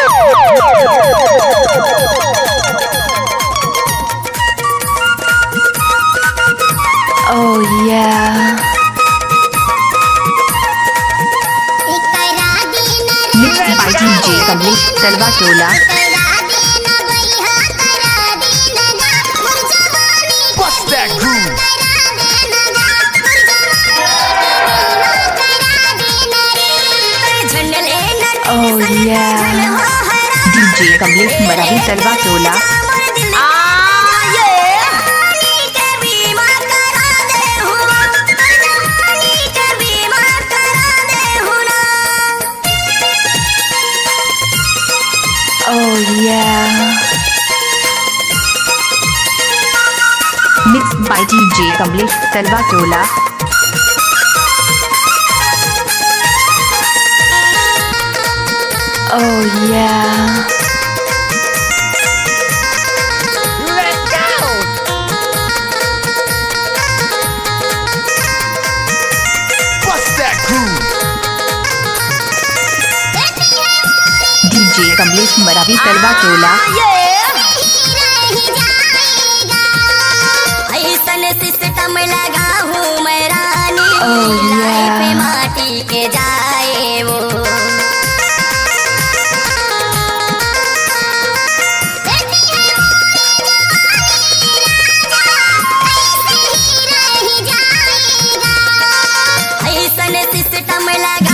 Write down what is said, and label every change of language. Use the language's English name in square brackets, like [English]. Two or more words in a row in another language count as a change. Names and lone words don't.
[English] Oh yeah। Mixed by DJ कमलेश तलवा टोला। Bust that groove। Oh yeah। डीजे कमलेश मरावी तलवा टोला। Oh yeah। Mixed by DJ कमलेश तलवा टोला। Oh yeah। Let's go। Bust that groove। डीजे कमलेश मरावी तलवा टोला। [Hindi] सिस्टम लगा हूँ मैं रानी। [English] Oh yeah। [Hindi] पे माटी के जाए वो सिस्टम लगा